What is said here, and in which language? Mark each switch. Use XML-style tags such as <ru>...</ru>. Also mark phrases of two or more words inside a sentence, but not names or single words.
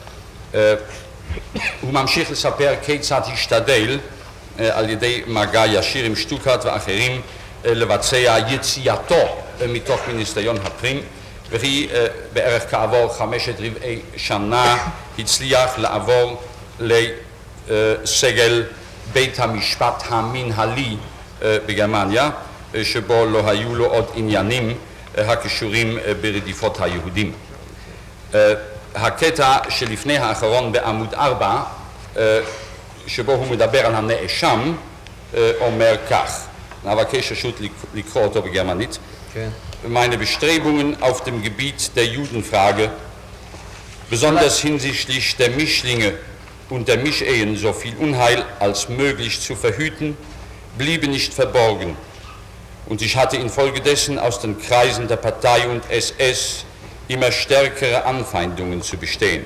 <he>הוא ממשיך לספר כיצד השתדל על ידי מגע ישיר עם שטוקאט ואחרים לבצע יציאתו מתוך מיניסטריון הפנים, וכי בערך כעבור 5 רבעי שנה הצליח לעבור לסגל בית המשפט המנהלי בגרמניה, שבו לא היו לו עוד עניינים הקשורים ברדיפות היהודים. הקטע שלפני האחרון בעמוד 4, שבו הוא מדבר על הנאשם, אומר כך, נבקש רשות לקרוא אותו בגרמנית.</he> <de>Meine Bestrebungen auf dem Gebiet der Judenfrage, besonders hinsichtlich der Mischlinge und der Mischehen so viel Unheil als möglich zu verhüten, blieben nicht verborgen. Und ich hatte infolgedessen aus den Kreisen der Partei und SS immer stärkere Anfeindungen zu bestehen.</de>